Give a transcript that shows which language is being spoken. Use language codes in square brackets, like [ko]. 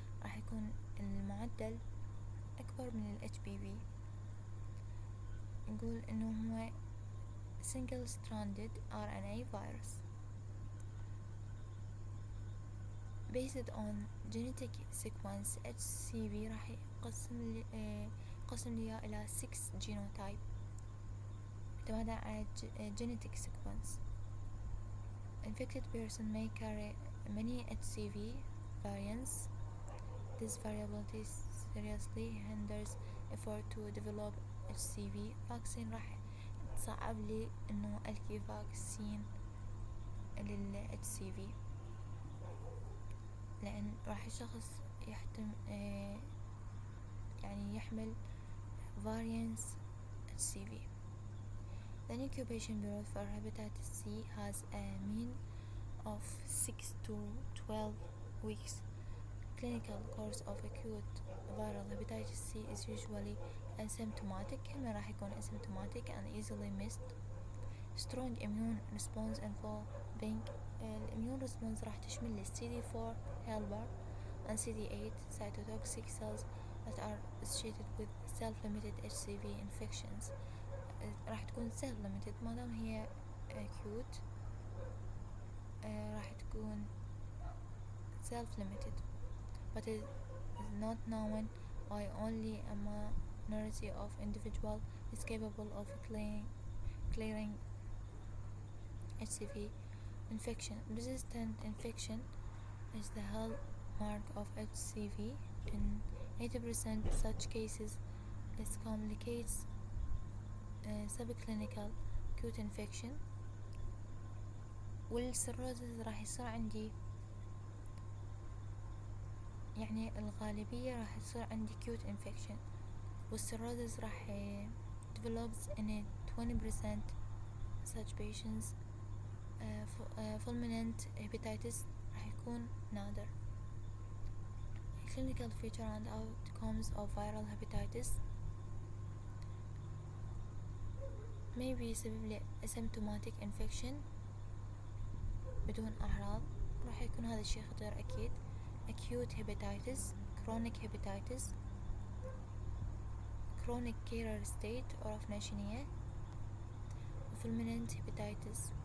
[ar] راح يكون المعدل اكبر من ال HPV. نقول انه هو [en] single stranded RNA virus based on genetic sequence. [ar] HCV راح يقسم لي إلى 6 genotype اعتمادا على genetic sequence. [en] Infected person may carry many HCV variants. This variability seriously hinders effort to develop HCV vaccine. [ar] راح تصعب لي انه القي فاكسين لل HCV لأن راح الشخص يعني يحمل variants HCV. [en] The incubation period for hepatitis C has a mean of 6 to 12 weeks. Clinical course of acute viral hepatitis C is usually asymptomatic. [ar] كما راح يكون [en] asymptomatic and easily missed. Strong immune response involving immune response [ar] راح تشمل [en] CD4 helper and CD8 cytotoxic cells that are associated with self-limited HCV infections. [ar] راح تكون self-limited ما دام هي acute. راح تكون [en] self-limited but it is not known why only a minority of individual is capable of clearing HCV infection. Resistant infection is the hallmark of HCV. In 80% of such cases it complicates subclinical acute infection. [ar] والسيروزز راح يصير عندي يعني الغالبية راح يصير عندي [en] acute infection، والcirrhosis [ar] راح [en] develops in a 20% such patients. [ar] fulminant hepatitis راح يكون نادر. [en] clinical feature and outcomes of viral hepatitis may be [ar] يسبب لي [en] asymptomatic infection [ar] بدون أعراض، راح يكون هذا الشيء خطير أكيد. [en] acute hepatitis, chronic hepatitis, chronic carrier state [ar] أعرف ناشنية، [en] fulminant hepatitis.